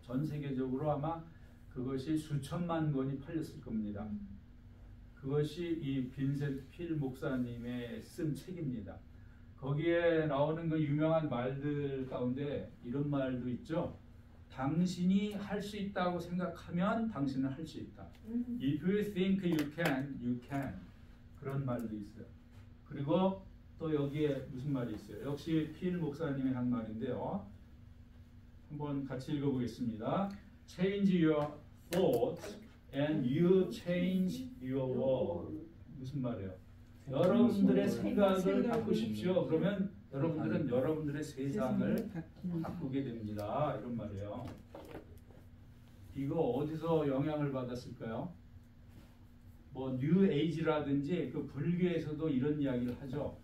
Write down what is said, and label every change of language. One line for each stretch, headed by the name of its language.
Korean: 전 세계적으로 아마 그것이 수천만 권이 팔렸을 겁니다. 그것이 이 빈센트 필 목사님의 쓴 책입니다. 거기에 나오는 그 유명한 말들 가운데 이런 말도 있죠. 당신이 할 수 있다고 생각하면 당신은 할 수 있다.
English: If you think you can, you can.
Korean: 그런 말도 있어요. 그리고 또 여기에 무슨 말이 있어요? 역시 필 목사님이 한 말인데요. 한번 같이 읽어보겠습니다.
English: Change your thoughts and you change your world.
Korean: 무슨 말이에요? 여러분들의 생각을 바꾸십시오. 그러면 여러분들은 여러분들의 세상을 바꾸게 됩니다. 이런 말이에요. 이거 어디서 영향을 받았을까요? 뭐 뉴 에이지라든지 그 불교에서도 이런 이야기를 하죠.